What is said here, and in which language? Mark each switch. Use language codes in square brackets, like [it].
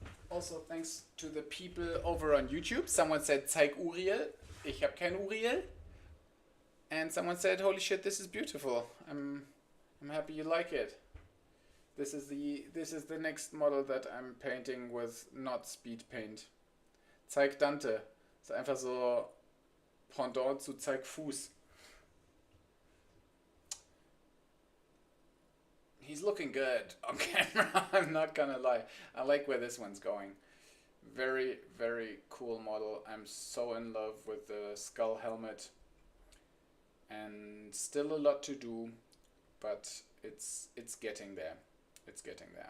[en] Also, thanks to the people over on YouTube. Someone said, [de] zeig Uriel. Ich habe kein Uriel. [en] And someone said, holy shit, this is beautiful. I'm happy you like it. This is the next model that I'm painting with not speed paint. [de] Zeig Dante. Ist einfach so Pendant zu Zeig Fuß. [en] He's looking good on camera, I'm not gonna lie. I like where this one's going. Very, very cool model. I'm so in love with the skull helmet. And still a lot to do, but it's getting there. It's getting there.